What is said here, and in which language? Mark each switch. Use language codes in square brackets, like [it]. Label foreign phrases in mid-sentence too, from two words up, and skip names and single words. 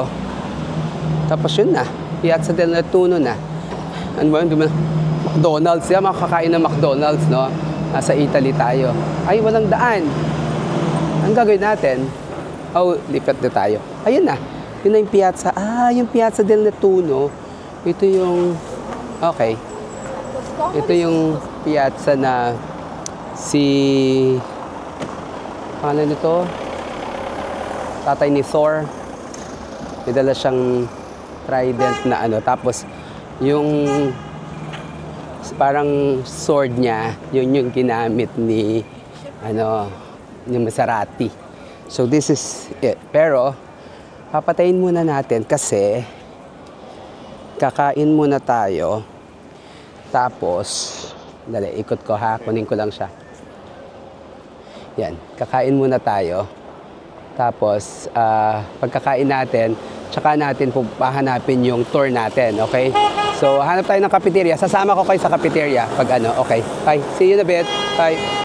[tl] Tapos yun na. Piazza del Nettuno na. Ano ba yun? McDonald's. Yan, makakain ng McDonald's, no? Nasa Italy tayo. Ay, walang daan. Ang gagawin natin? Oh, lipat na tayo. Ayun na. Yun na yung piazza. Ah, yung Piazza del Nettuno. Ito yung... Okay. Ito yung piazza na si... Paano nito? Tatay ni Thor. May dala siyang trident na ano. Tapos, yung parang sword niya, yun yung ginamit ni ano, yung Maserati. [en] So, this is it. [tl] Pero, papatayin muna natin kasi kakain muna tayo. Tapos, dali, ikot ko ha. Kunin ko lang siya. Yan, kakain muna tayo. Tapos, pagkakain natin, tsaka natin hahanapin yung tour natin, okay? So, hanap tayo ng cafeteria. Sasama ko kayo sa cafeteria pag ano, okay? [en] Bye. See you in a bit. Bye.